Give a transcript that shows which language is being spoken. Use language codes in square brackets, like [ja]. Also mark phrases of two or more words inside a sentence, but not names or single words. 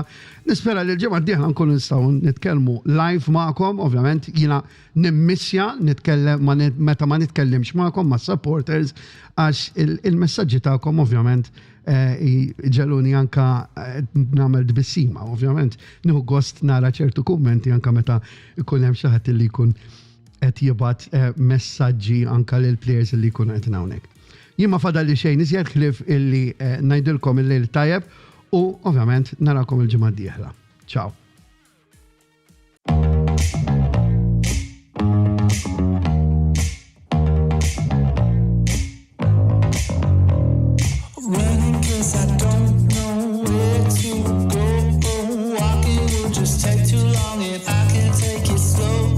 [mt] Nispera li l-ġimgħa d-dieħla nkunu nistgħu nitkellmu live magħkom, ovvjament jiena nimmissja nitkellem meta ma nitkellimx magħkom mas-supporters għax il-messaġġi tagħkom ovvjament ġeluni anka nagħmel dbissima, ovvjament nieħu gost nara ċertu kummenti anka meta ikun hemm xi ħadd li jkun qed jibgħat messaġġi anka lil players li jkunu qed hawnhekk. Jien ma fadalli xejn iżjed ħlief illi ngħidilkom il-lejl tajjeb u ovvjament narakom il-ġimgħa d-dieħla. Ciao. [en] Running 'cause I don't know where to go. Walking will just take too long and I can take it slow.